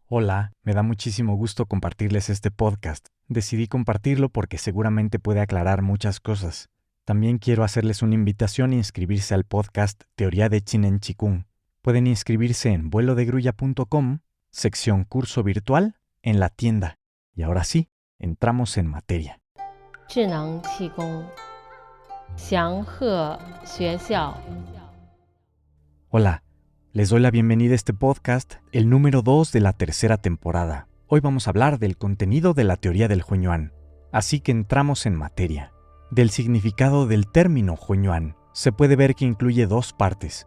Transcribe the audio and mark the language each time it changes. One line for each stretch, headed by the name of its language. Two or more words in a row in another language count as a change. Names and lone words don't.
Spanish: Hola, me da muchísimo gusto compartirles este podcast. Decidí compartirlo porque seguramente puede aclarar muchas cosas. También quiero hacerles una invitación a inscribirse al podcast Teoría de Chinen Chikung. Pueden inscribirse en vuelodegrulla.com, sección curso virtual, en la tienda. Y ahora sí, entramos en materia.
Chinese: 智能气功，祥鹤学校。
Spanish: Hola, les doy la bienvenida a este podcast, el número 2 de la tercera temporada. Hoy vamos a hablar del contenido de la teoría del Hunyuan. Así que entramos en materia. Del significado del término Hunyuan, se puede ver que incluye dos partes.